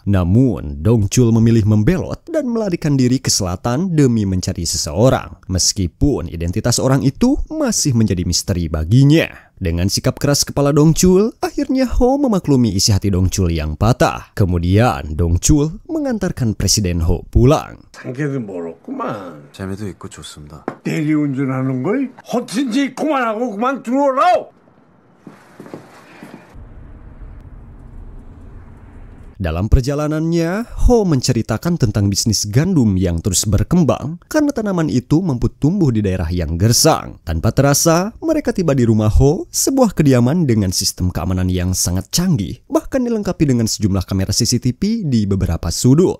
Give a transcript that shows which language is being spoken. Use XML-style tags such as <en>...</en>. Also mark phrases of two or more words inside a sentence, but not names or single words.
<id>Namun, Dong-chul memilih membelot dan melarikan diri ke selatan demi mencari seseorang, meskipun identitas orang itu masih menjadi misteri baginya. Dengan sikap keras kepala Dong-chul, akhirnya Ho memaklumi isi hati Dong-chul yang patah. Kemudian Dong-chul mengantarkan Presiden Ho pulang.</id> <ko>상태도 멀었구만. 재미도 있고 좋습니다. 대리운전하는 걸 허튼 짓 그만하고 그만 들어오라.</ko> <id>Dalam perjalanannya, Ho menceritakan tentang bisnis gandum yang terus berkembang karena tanaman itu mampu tumbuh di daerah yang gersang. Tanpa terasa, mereka tiba di rumah Ho, sebuah kediaman dengan sistem keamanan yang sangat canggih, bahkan dilengkapi dengan sejumlah kamera CCTV di beberapa sudut.</id>